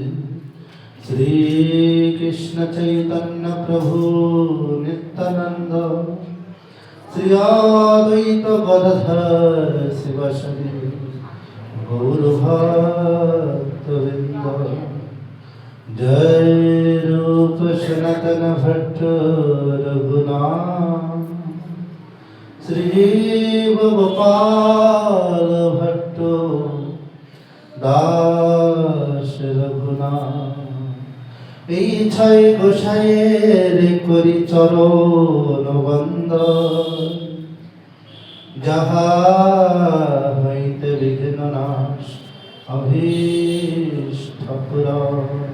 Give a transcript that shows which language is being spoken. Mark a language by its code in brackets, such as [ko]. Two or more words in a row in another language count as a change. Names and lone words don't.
[bn] শ্রীকৃষ্ণ চৈতন্য প্রভু নিত্যানন্দ শ্রী অদ্বৈত গদাধর শিবাসাদি গৌরভক্তবৃন্দ। জয় রূপ সনাতন ভট্ট রঘুনাথ শ্রী গোপাল ভট্ট দাস রঘুনাথ। এই ছয় গোসাইয়ের করি চরণ বন্দন যাহা হইতে বিঘ্ন নাশ অভীষ্ট পুরাণ।